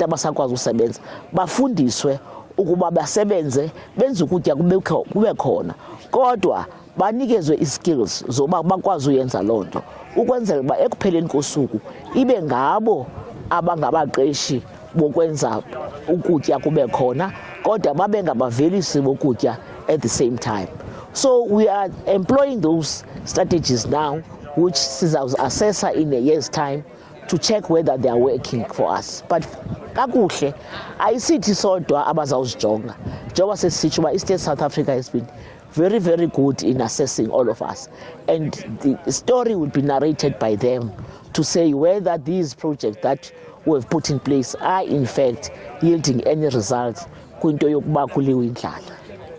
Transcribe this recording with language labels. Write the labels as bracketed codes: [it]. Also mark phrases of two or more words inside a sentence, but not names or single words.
[xh] abasakwazi usebenza bafundiswe ukuba basebenze, benze ukutya kube khona, kodwa banikezwe i-skills zoba bakwazi uyenza loo nto, ukwenzela uba ekupheleni kosuku ibe ngabo abangabaqeshi bokwenza ukutya kube khona, kodwa babe ngabavelisi bokutya [en] at the same time. So we are employing those strategies now, which sizawuzi-assessa in a year's time to check whether they are working for us. [xh] But kakuhle ayisithi sodwa abazawuzijonga, njengoba sesitsho uba i-State [en] South Africa has been very, very good in assessing all of us, and the story will be narrated by them to say whether these projects that we have put in place are in fact yielding any results [xh] kwinto yokuba kuliwe indlala.